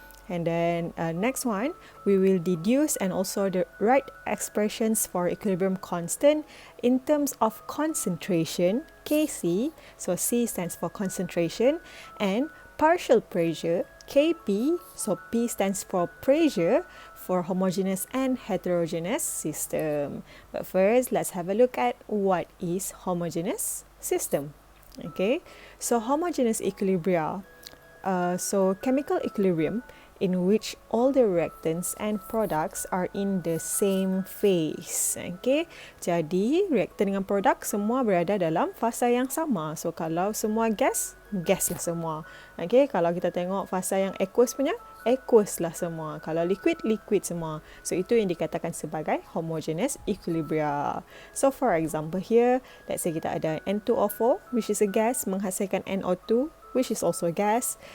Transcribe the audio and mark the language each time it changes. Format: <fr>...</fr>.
<en>And then next one, we will deduce and also the right expressions for equilibrium constant in terms of concentration, Kc, so C stands for concentration, and partial pressure, Kp, so P stands for pressure for homogeneous and heterogeneous system. But first, let's have a look at what is homogeneous system. Okay, so homogeneous equilibria, so chemical equilibrium in which all the reactants and products are in the same phase.</en> <ms>Okay, jadi reaktan dengan produk semua berada dalam fasa yang sama. So kalau semua gas, gas lah semua. Okay, kalau kita tengok fasa yang aqueous punya, aqueous lah semua. Kalau liquid, liquid semua. So itu yang dikatakan sebagai homogeneous equilibria.</ms> <en>So for example here, let's say</en> <ms>kita ada</ms> <en>N2O4, which is a gas,</en> <ms>menghasilkan</ms> <en>NO2, which is also gas.</en>